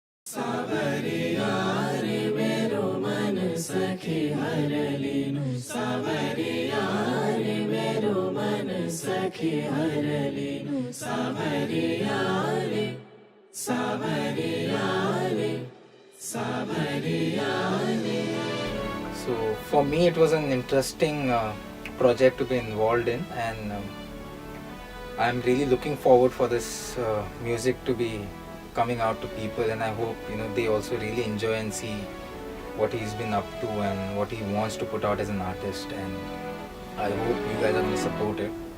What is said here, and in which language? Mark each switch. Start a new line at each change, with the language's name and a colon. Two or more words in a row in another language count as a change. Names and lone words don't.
Hindi: सावरिया रे मेरो मन सखी हर लीनु सावरिया रे मेरो मन सखी हर लीनु सावरिया रे सावरिया रे सावरिया रे.
English: So for me it was an interesting project to be involved in, and I'm really looking forward for this music to be coming out to people, and I hope they also really enjoy and see what he's been up to and what he wants to put out as an artist, and I hope you guys are going to support it.